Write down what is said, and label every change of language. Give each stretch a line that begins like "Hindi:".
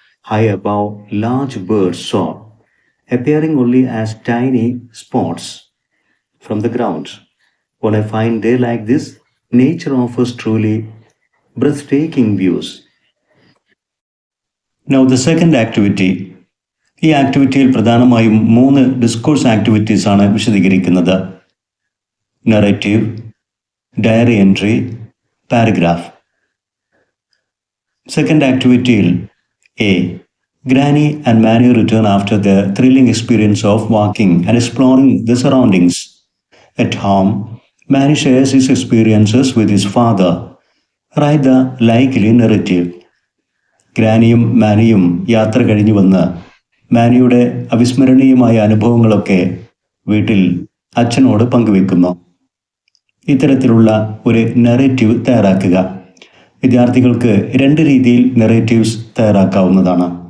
English: High above, large birds soar, appearing only as tiny spots from the ground. On a fine day like this, nature offers truly breathtaking views. Now the second activity.
Malayalam: ഈ ആക്ടിവിറ്റിയിൽ പ്രധാനമായും 3 discourse activities ആണ് വിശദീകരിക്കുന്നത്. Narrative, diary entry, paragraph. Second ആക്ടിവിറ്റിയിൽ A.
English: Granny and Manny return after the thrilling experience of walking and exploring the surroundings. At home, Manny shares his experiences with his father. Write the likely narrative.
Malayalam: ഗ്രാനിയും മാനിയും യാത്ര കഴിഞ്ഞു വന്ന് മാനിയുടെ അവിസ്മരണീയമായ അനുഭവങ്ങളൊക്കെ വീട്ടിൽ അച്ഛനോട് പങ്കുവെക്കുന്നു. ഇത്തരത്തിലുള്ള ഒരു narrative തയ്യാറാക്കുക. വിദ്യാർത്ഥികൾക്ക് 2 രീതിയിൽ നറേറ്റീവ്സ് തയ്യാറാക്കാവുന്നതാണ്.